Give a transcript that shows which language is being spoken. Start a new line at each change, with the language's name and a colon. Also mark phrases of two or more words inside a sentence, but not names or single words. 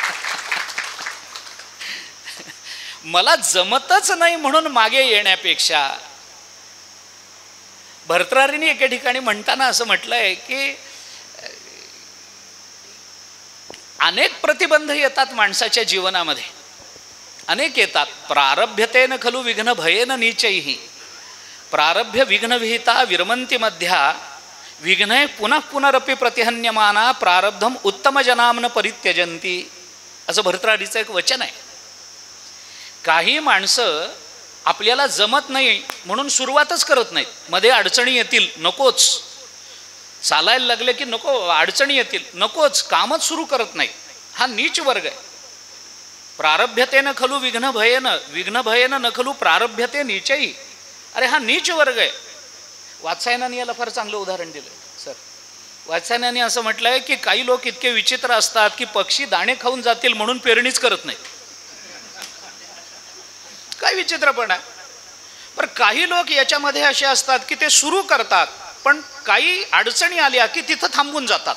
Marathi: मला जमतच नाही म्हणून मागे येण्यापेक्षा, भर्तृहरीने एके ठिकाणी म्हणताना असं म्हटलंय की अनेक प्रतिबंध येतात माणसाच्या जीवनामध्ये, अनेक येतात.
Sanskrit: प्रारभ्यतेन खलु विघ्न भयेन नीचैहि प्रारभ्य विघ्न विहिता विरमंती मध्या विघ्नय पुनः पुनरपि प्रतिहन्यमाना प्रारब्धम उत्तम जनामन परित्यजंती
Marathi: असं भर्तृहरीचं एक वचन आहे. काही माणसं आपल्याला जमत नाही म्हणून सुरुवातच करत नाहीत. मध्ये अडचणी येतील, नकोच. चालायला लागले की नको, अडचणी येतील, नकोच, कामच सुरू करत नाही. हा नीच वर्ग आहे.
Sanskrit: प्रारभ्यतेन खलु विघ्न भयेन न खलु प्रारभ्यते नीचही.
Marathi: अरे हा नीच वर्ग आहे. वात्सायनाने याला फार चांगलं उदाहरण दिलं सर. वात्सायनाने असं म्हटलंय की काही लोक इतके विचित्र असतात की पक्षी दाणे खाऊन जातील म्हणून पेरणीच करत नाहीत. काय विचित्रपणा. पण काही लोक याच्यामध्ये असे असतात की ते सुरू करतात पण काही अडचणी आल्या की तिथं थांबून जातात.